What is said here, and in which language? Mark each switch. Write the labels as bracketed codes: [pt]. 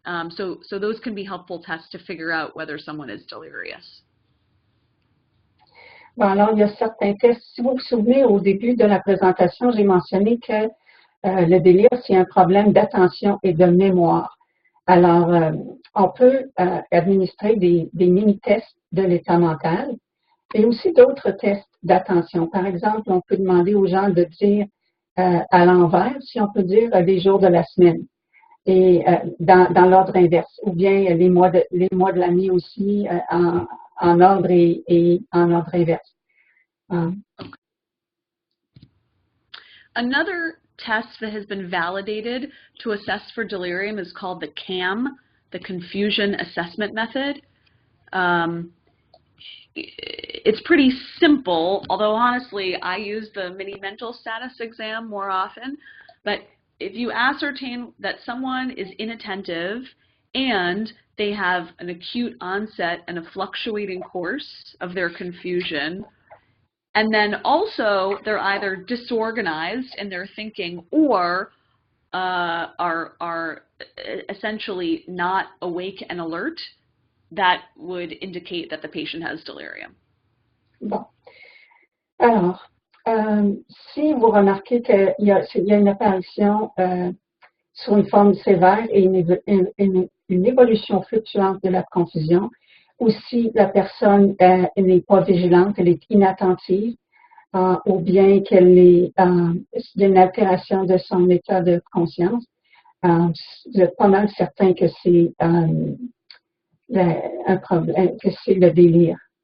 [en] So those can be helpful tests to figure out whether someone is delirious. [fr] Bon, alors, il y a certains tests. Si vous vous souvenez, au début de la présentation, j'ai mentionné que le délire, c'est un problème d'attention et de mémoire. Alors, on peut administrer des mini-tests de l'état mental et aussi d'autres tests d'attention. Par exemple, on peut demander aux gens de dire à l'envers, si on peut dire les jours de la semaine, et dans l'ordre inverse, ou bien les mois de l'année aussi en ordre et en ordre inverse. [en] Another test that has been validated to assess for delirium is called the CAM, the Confusion Assessment Method. It's pretty simple, although honestly I use the mini mental status exam more often. But if you ascertain that someone is inattentive and they have an acute onset and a fluctuating course of their confusion. And then also they're either disorganized in their thinking or are essentially not awake and alert. That would indicate that the patient has delirium. [fr] Bon. Alors, si vous remarquez qu'il y a une apparition sur une forme sévère et une évolution fluctuante de la confusion, ou si la personne n'est pas vigilante, elle est inattentive, ou bien qu'elle est y a une altération de son état de conscience, vous êtes pas mal certain que c'est un problème, que c'est le délire.